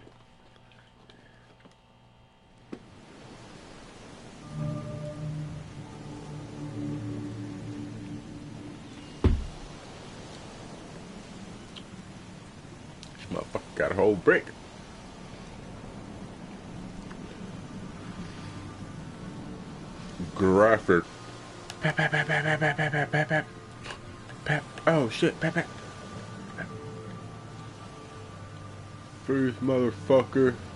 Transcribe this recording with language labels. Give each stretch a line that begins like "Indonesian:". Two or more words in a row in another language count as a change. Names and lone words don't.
English: This motherfucker got a whole brick. Graphic. Pap, pap, pap, pap, pap, pap, pap, pap, pap, pap. Oh shit, pap, pap. First motherfucker.